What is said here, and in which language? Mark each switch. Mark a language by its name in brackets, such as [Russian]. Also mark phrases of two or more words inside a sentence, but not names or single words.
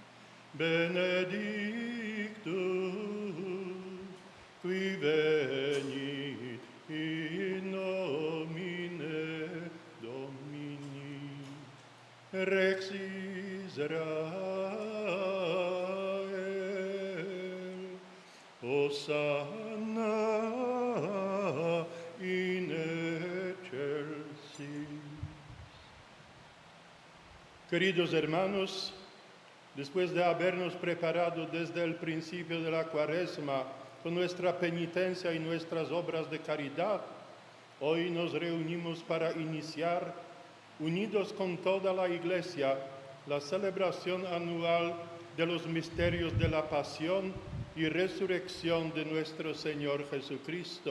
[Latin] benedictus, qui venit in nomine Domini, Rex Israel, Hosanna in excelsis. [Spanish] Queridos hermanos, después de habernos preparado desde el principio de la Cuaresma con nuestra penitencia y nuestras obras de caridad, hoy nos reunimos para iniciar, unidos con toda la Iglesia, la celebración anual de los misterios de la pasión y resurrección de nuestro Señor Jesucristo.